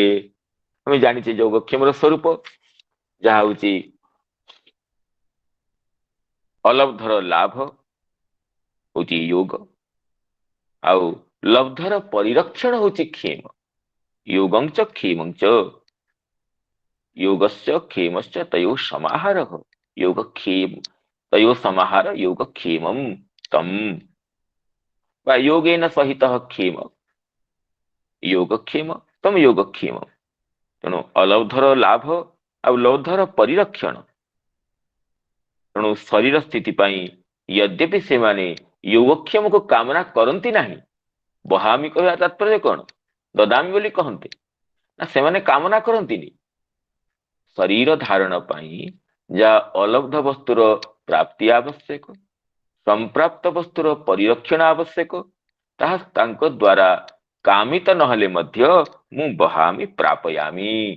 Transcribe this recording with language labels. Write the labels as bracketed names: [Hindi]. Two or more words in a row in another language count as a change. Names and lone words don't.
[Odia] ଆମେ ଜାଣିଛେ ଯୋଗକ୍ଷେମର ସ୍ୱରୂପ, ଯାହା ହଉଛି ଅଲବ୍ଧର ଲାଭ ହଉଛି ଯୋଗ, ଆଉ ଲବ୍ଧର ପରିରକ୍ଷଣ ହଉଛି କ୍ଷେମ। [Sanskrit] ଯୋଗଞ୍ଚ କ୍ଷେମଞ୍ଚ, योगस्य क्षेमस्य तयो समाहारः योगक्षेम तयो समाहार योगक्षेमं तम वा योगेन सहितः क्षेम योगक्षेम तम योगक्षेम [Odia] ତେଣୁ ଅଲବ୍ଧର ଲାଭ ଆଉ ଲବ୍ଧର ପରିରକ୍ଷଣ ତେଣୁ ଶରୀର ସ୍ଥିତି ପାଇଁ यद्यपि ସେମାନେ योगक्षेमକୁ କାମନା କରନ୍ତି ନାହିଁ ବହାମି କହିବା ତାତ୍ପର୍ଯ୍ୟ କଣ ଦଦାମି ବୋଲି କହନ୍ତି ନା ସେମାନେ କାମନା କରନ୍ତିନି ଶରୀର ଧାରଣ ପାଇଁ ଯାହା ଅଲବ୍ଧ ବସ୍ତୁର ପ୍ରାପ୍ତି ଆବଶ୍ୟକ ସଂପ୍ରାପ୍ତ ବସ୍ତୁର ପରିରକ୍ଷଣ ଆବଶ୍ୟକ ତାହା ତାଙ୍କ ଦ୍ୱାରା କାମିତ ନହେଲେ ମଧ୍ୟ ମୁଁ [Sanskrit] ବହାମି ପ୍ରାପୟାମି